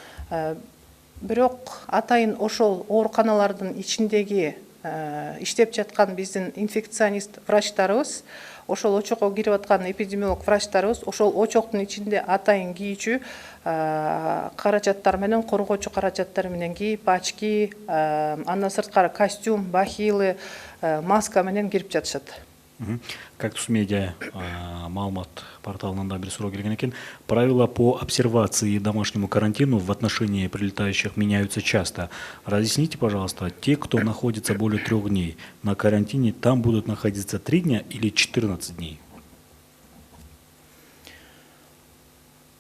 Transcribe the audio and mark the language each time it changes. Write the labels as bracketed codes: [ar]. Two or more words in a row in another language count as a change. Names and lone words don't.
[ky] Бирок атайын ошол ооруканалардын ичиндеги иштеп жаткан биздин инфекционист врачтарыбыз, ошол очокко кирип аткан эпидемиолог врачтарыбыз ошол очоктун ичинде атайын кийүүчү карачаттар менен, коргоочу карачаттар менен кийип, очки, андан сырткары костюм, бахилы, маска менен кирип жатышат. Кактус Медиа маалымат порталынан да бир суроо келген экен. [ru] Правила по обсервации и домашнему карантину в отношении прилетающих меняются часто. Разъясните, пожалуйста, те, кто находится более 3 дней на карантине, там будут находиться 3 дня или 14 дней?